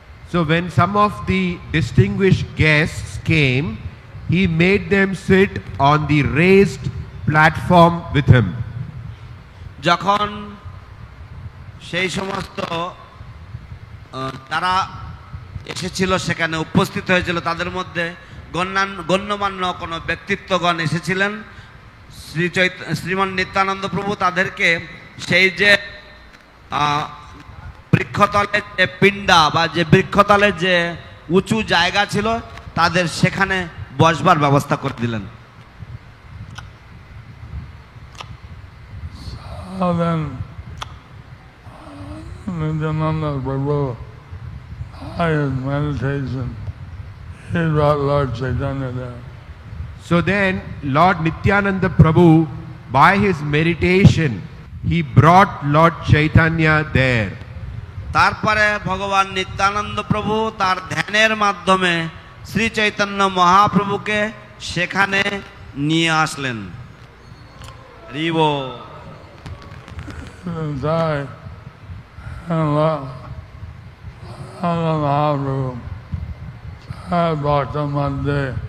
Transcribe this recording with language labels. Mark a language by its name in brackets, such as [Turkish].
[English] So when some of the distinguished guests came, he made them sit on the raised platform with him. [Bangla] যখন সেই সমস্ত তারা এসেছিল, সেখানে উপস্থিত হয়েছিল, তাদের মধ্যে গণ্যমান্য কোনো ব্যক্তিত্বগণ এসেছিলেন, শ্রীমান নিত্যানন্দ প্রভু তাদেরকে সেই যে বৃক্ষতলের যে পিণ্ডা বা যে বৃক্ষতলের যে উঁচু জায়গা ছিল, তাদের সেখানে বসবার ব্যবস্থা করে দিলেন। [English] So then, Nityananda Prabhu, by his meditation, he brought Lord Chaitanya there. So then Lord Nityananda Prabhu, by his meditation, he brought Lord Chaitanya there. [Bangla] তারপরে ভগবান নিত্যানন্দ প্রভু তার ধ্যানের মাধ্যমে শ্রী চৈতন্য মহাপ্রভুকে সেখানে নিয়ে আসলেন। হরিবো। [English] Die and Mahaprabhu brought him one day.